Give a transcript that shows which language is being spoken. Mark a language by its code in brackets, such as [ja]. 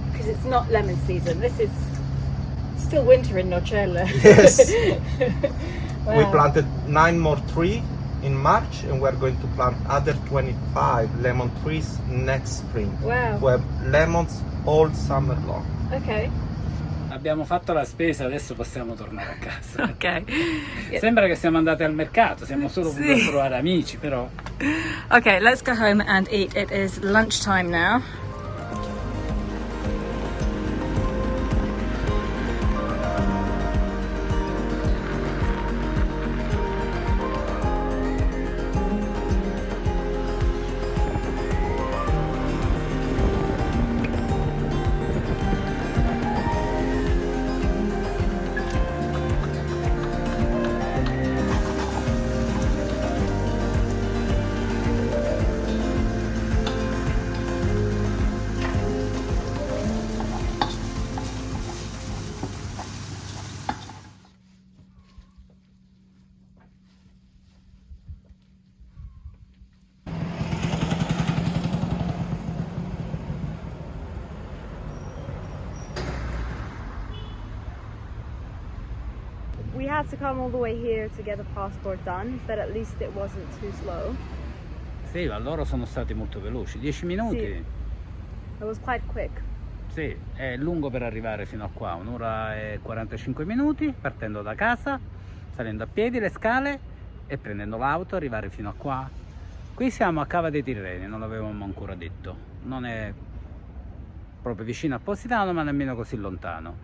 [en] Because it's not lemon season. This is still winter in Nocelle. Yes. Wow. We planted 9 more trees in March, and we're going to plant other 25 lemon trees next spring. Wow. We have lemons all summer long. Okay. [it] abbiamo fatto la spesa, adesso possiamo tornare a casa. [en] Okay. [it] Sembra che siamo andati al mercato, siamo solo venuti a trovare amici, però. [en] Okay, let's go home and eat. It is lunchtime now. We had to come all the way here to get the passport done, but at least it wasn't too slow. [it] Sì, ma loro sono stati molto veloci, 10 minuti. [en] Sì. It was quite quick. [it] Sì, è lungo per arrivare fino a qua, 1 ora e 45 minuti, partendo da casa, salendo a piedi le scale e prendendo l'auto, arrivare fino a qua. Qui siamo a Cava dei Tirreni, non l'avevamo ancora detto. Non è proprio vicino a Positano, ma nemmeno così lontano.